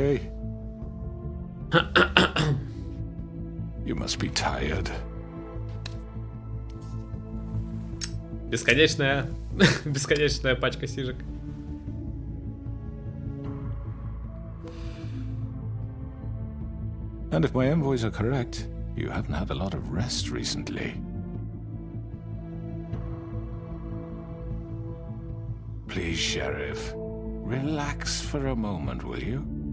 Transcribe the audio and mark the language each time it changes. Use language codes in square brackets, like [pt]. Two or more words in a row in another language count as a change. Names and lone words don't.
[en] You must be tired. [ru] Бесконечная пачка сижек. [en] And if my envoys are correct, you haven't had a lot of rest recently. Please, Sheriff, relax for a moment, will you?